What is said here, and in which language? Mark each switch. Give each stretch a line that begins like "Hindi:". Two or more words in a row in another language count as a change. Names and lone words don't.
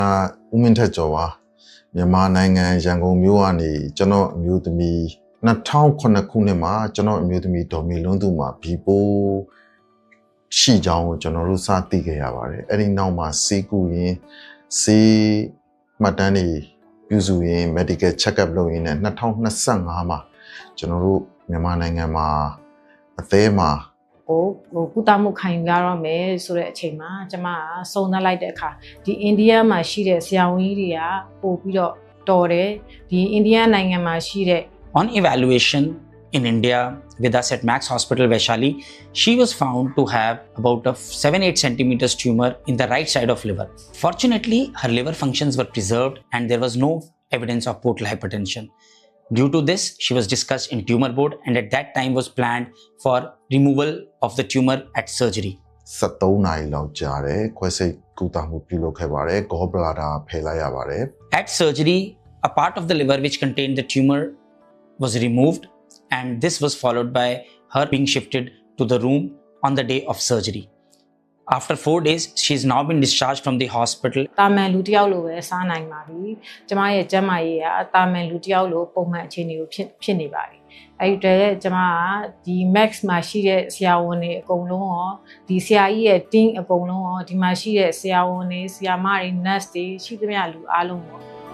Burmese: ဦးမင်းထက်ကျော်ပါမြန်မာနိုင်ငံရန်ကုန်မြို့ကနေကျွန်တော်အမျိုးသမီး2009ခုနှစ်မှာကျွန်တော်အမျိုးသမီးဒေါ်မီလွန်းသူမှာဘီပိုးရှိကြောင်းကိုကျွန်တော်တို့စသိခဲ့ရပါတယ်အဲ့ဒီနောက်မှာစီးကူရင်စီးမှတ်တမ်းတွေပြုစုရင်
English: medical check up
Burmese: လုပ်ရင်းနဲ့2025မှာကျွန်တော်တို့မြန်မာနိုင်ငံမှာအသေးမှာ ကုသမှုခံယူရတော့မယ်ဆိုတဲ့အချိန်မှာကျမကစုံစမ်းလိုက်တဲ့အခါဒီအိန္ဒိယမှာရှိတဲ့ဆရာဝန်ကြီးတွေကပို့ပြီးတော့တော်တယ်ဒီအိန္ဒိယနိုင်ငံမှာရှိတဲ့
English: On evaluation in India with us at Max Hospital Vaishali, she was found to have about a 7-8 centimeters tumor in the right side of liver. Fortunately, her liver functions were preserved and there was no evidence of portal hypertension. Due to this, she was discussed in tumor board and at that time was planned for removal of the tumor at surgery.
Burmese: 73 နာရီလောက်ကြာတယ်ခွဲစိတ်ကုသမှုပြုလုပ်ခဲ့ပါတယ် gallbladder ဖယ်လိုက်ရပါတယ်
English: At surgery, a part of the liver which contained the tumor was removed and this was followed by her being shifted to the room on the day of surgery. After 4 days, she has now been discharged from the hospital.
Burmese: တာမန်လူတစ်ယောက်လိုပဲစားနိုင်ပါပြီကျမရဲ့ကျန်းမာရေးကတာမန်လူတစ်ယောက်လိုပုံမှန်အခြေအနေကိုဖြစ်နေပါပြီအဲ့ဒီတည်းကျမကဒီ Max မှာရှိတဲ့ဆရာဝန်တွေအကုန်လုံးရောဒီဆရာကြီးရဲ့ team အကုန်လုံးရောဒီမှာရှိတဲ့ဆရာဝန်တွေဆရာမတွေ nurse တွေရှိသမျှလူအားလုံးရော